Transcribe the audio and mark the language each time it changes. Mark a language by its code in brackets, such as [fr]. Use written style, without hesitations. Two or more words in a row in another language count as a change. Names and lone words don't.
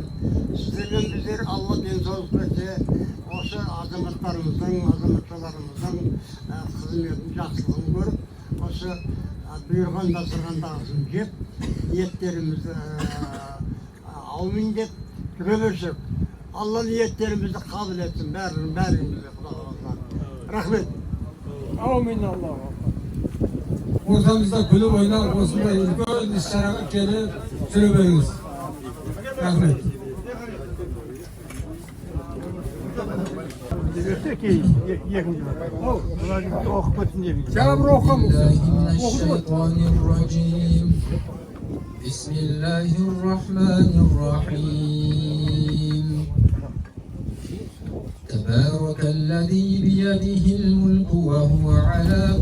[kk] Сіздермен біздер Алла денсаулық берсе, осы азаматтарымыздың, азаматшаларымыздың қызметін, жақсылығын көріп, осы бұйырған дастархандағысын жеп, ниеттерімізді аумин деп жүре берсек, Алла ниеттерімізді қабыл етсін, бәрімізді, Құда қаласа. Рахмет. Аумин Аллаға. Ортамызда күліп ойнап, осындай үлкен іс-шараға келіп жүре беріңіз. Рахмет. [ar] بسم الله الرحمن الرحيم تبارك الذي بيده الملك وهو على